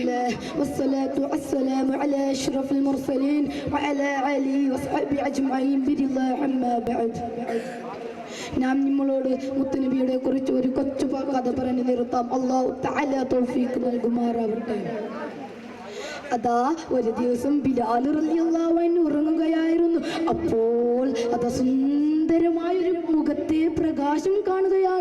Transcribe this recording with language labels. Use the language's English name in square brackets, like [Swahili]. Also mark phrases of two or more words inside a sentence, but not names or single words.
[Arabic] لله والصلاة والسلام على أشرف المرسلين وعلى آله وصحبه أجمعين برضا عما بعد. [Malayalam] നാം നിങ്ങളോട് മുത്തുനബിയെ കുറിച്ച് ഒരു കൊച്ചു കഥ പറഞ്ഞു നിർത്താം. അല്ലാഹു തആല തൗഫീഖ് നൽകുമാറാവട്ടെ. അതാ ഒരു ദിവസം ബിലാൽ [Arabic] رضي الله عنه [Malayalam] ഉറങ്ങുകയായിരുന്നു. അപ്പോൾ അതാ സുന്ദരമായൊരു മുഖത്തെ പ്രകാശം കാണുകയാണ്.